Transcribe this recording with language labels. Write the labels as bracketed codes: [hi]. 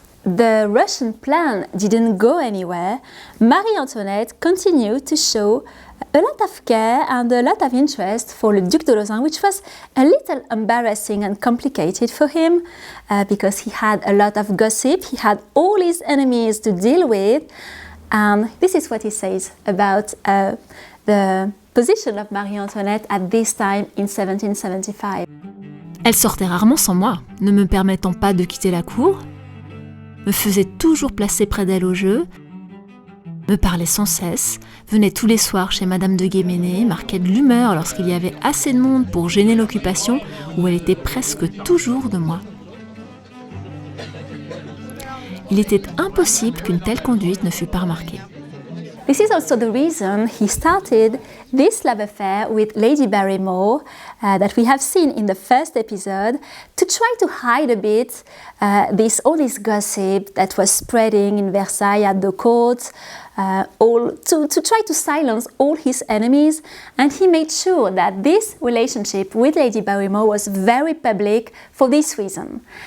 [en] the Russian plan didn't go anywhere, Marie-Antoinette continued to show a lot of care and a lot of interest for the Duc de Lauzun, which was a little embarrassing and complicated for him because he had a lot of gossip, he had all his enemies to deal with. This is what he says about the position of Marie-Antoinette at this time in 1775. [fr] Elle sortait rarement sans moi, ne me permettant pas de quitter la cour, me faisait toujours placer près d'elle au jeu, me parlait sans cesse, venait tous les soirs chez Madame de Guéménée, marquait de l'humeur lorsqu'il y avait assez de monde pour gêner l'occupation où elle était presque toujours de moi. Il était impossible qu'une telle conduite ne fût pas remarquée. [en] This is also the reason he started this love affair with Lady Barrymore that we have seen in the first episode to try to hide a bit all this gossip that was spreading in Versailles at the court, to try to silence all his enemies, and he made sure that this relationship with Lady Barrymore was very public for this reason.